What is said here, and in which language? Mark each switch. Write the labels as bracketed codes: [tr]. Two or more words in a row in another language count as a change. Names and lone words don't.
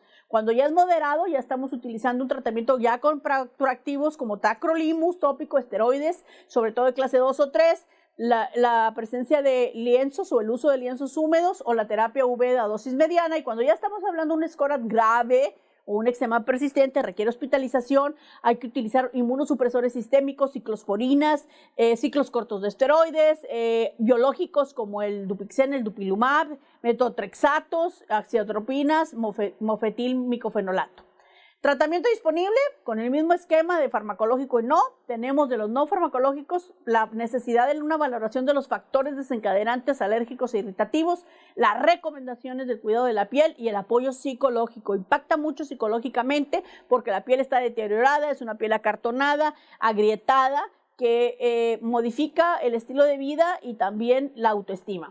[es] Cuando ya es moderado, ya estamos utilizando un tratamiento ya con proactivos como tacrolimus tópico, esteroides, sobre todo de clase 2 o 3, la presencia de lienzos o el uso de lienzos húmedos o la terapia UV a dosis mediana. Y cuando ya estamos hablando de un SCORAT grave o un eczema persistente, requiere hospitalización, hay que utilizar inmunosupresores sistémicos, ciclosporinas, ciclos cortos de esteroides, biológicos como el Dupixent, el Dupilumab, metotrexatos, axiatropinas, mofetil-micofenolato. Tratamiento disponible con el mismo esquema de farmacológico y no. Tenemos de los no farmacológicos la necesidad de una valoración de los factores desencadenantes alérgicos e irritativos, las recomendaciones del cuidado de la piel y el apoyo psicológico. Impacta mucho psicológicamente porque la piel está deteriorada, es una piel acartonada, agrietada, que modifica el estilo de vida y también la autoestima.